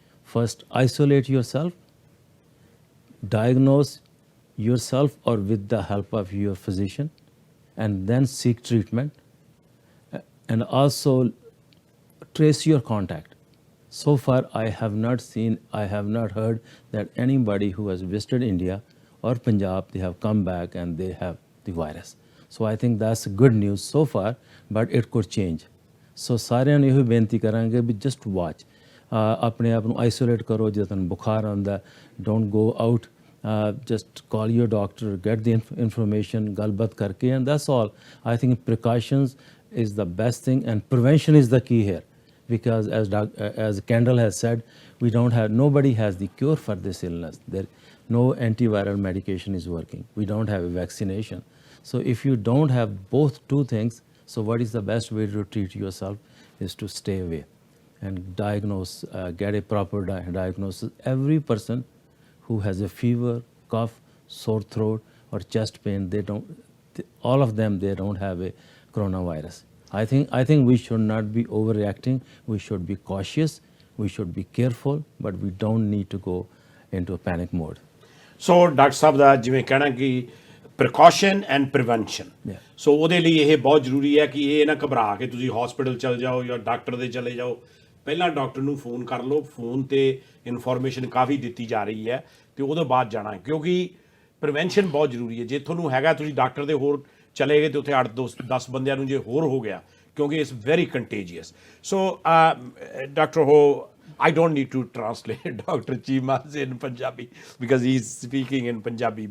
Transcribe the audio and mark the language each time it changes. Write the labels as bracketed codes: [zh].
[en] First, isolate yourself, diagnose yourself or with the help of your physician, and then seek treatment. And also trace your contact. So far, I have not heard that anybody who has visited India or Punjab, they have come back and they have the virus. So I think that's good news so far, but it could change. [pa] ਸੋ ਸਾਰਿਆਂ ਨੂੰ ਇਹੋ ਬੇਨਤੀ ਕਰਾਂਗੇ ਵੀ [en] just watch, [pa] ਆਪਣੇ ਆਪ ਨੂੰ isolate ਕਰੋ। ਜੇ ਤੁਹਾਨੂੰ ਬੁਖਾਰ ਆਉਂਦਾ, [en] don't go out, just call your doctor, get the information, [pa] ਗੱਲਬਾਤ ਕਰਕੇ, [en] and that's all. I think precautions is the best thing and prevention is the key here, because as Kendall has said, nobody has the cure for this illness. No antiviral medication is working. We don't have a vaccination. So if you don't have both two things, so what is the best way to treat yourself is to stay away and diagnose, get a proper diagnosis. Every person who has a fever, cough, sore throat or chest pain, all of them, they don't have a coronavirus. I think we should not be overreacting. We should be cautious. We should be careful, but we don't need to go into a panic mode. [pa] So doctor ਸਾਹਿਬ ਦਾ ਜਿਵੇਂ ਕਹਿਣਾ ਕਿ [en] precaution and prevention, [pa] ਸੋ ਉਹਦੇ ਲਈ ਇਹ ਬਹੁਤ ਜ਼ਰੂਰੀ ਹੈ ਕਿ ਇਹ ਨਾ ਘਬਰਾ ਕੇ ਤੁਸੀਂ ਹਸਪੀਟਲ ਚਲ ਜਾਓ ਜਾਂ ਡਾਕਟਰ ਦੇ ਚਲੇ ਜਾਓ। ਪਹਿਲਾਂ ਡਾਕਟਰ ਨੂੰ ਫੋਨ ਕਰ ਲਓ, ਫੋਨ 'ਤੇ ਇਨਫੋਰਮੇਸ਼ਨ ਕਾਫੀ ਦਿੱਤੀ ਜਾ ਰਹੀ ਹੈ ਅਤੇ ਉਹਦੇ ਬਾਅਦ ਜਾਣਾ, ਕਿਉਂਕਿ ਪ੍ਰੀਵੈਂਸ਼ਨ ਬਹੁਤ ਜ਼ਰੂਰੀ ਹੈ। ਜੇ ਤੁਹਾਨੂੰ ਹੈਗਾ, ਤੁਸੀਂ ਡਾਕਟਰ ਦੇ ਹੋਰ ਚਲੇ ਗਏ ਅਤੇ ਉੱਥੇ 8-10 ਬੰਦਿਆਂ ਨੂੰ ਜੇ ਹੋਰ ਹੋ ਗਿਆ, ਕਿਉਂਕਿ [en] It's very contagious. So doctor ਹੋ, I don't need to translate Dr. Chima's in Punjabi because he's speaking in Punjabi.